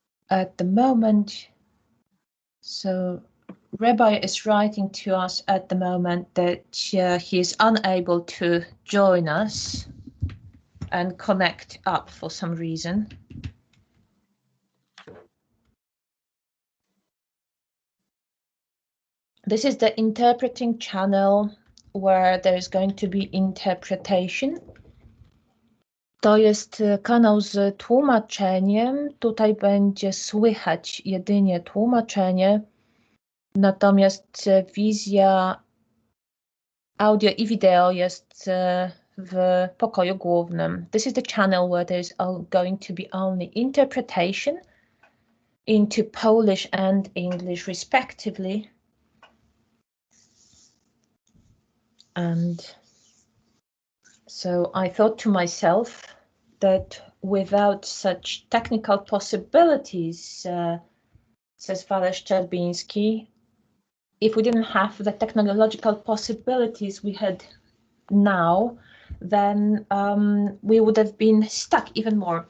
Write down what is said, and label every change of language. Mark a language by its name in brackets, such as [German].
[English] At the moment, so Rabbi is writing to us at the moment that he is unable to join us and connect up for some reason. This is the interpreting channel where there is going to be interpretation. [Polish] To jest kanał z tłumaczeniem. Tutaj będzie słychać jedynie tłumaczenie, natomiast wizja audio i wideo jest w pokoju głównym. [English] This is the channel where there is going to be only interpretation into Polish and English respectively. And so I thought to myself that without such technical possibilities, says Father Szczerbiński, if we didn't have the technological possibilities we had now, then we would have been stuck even more.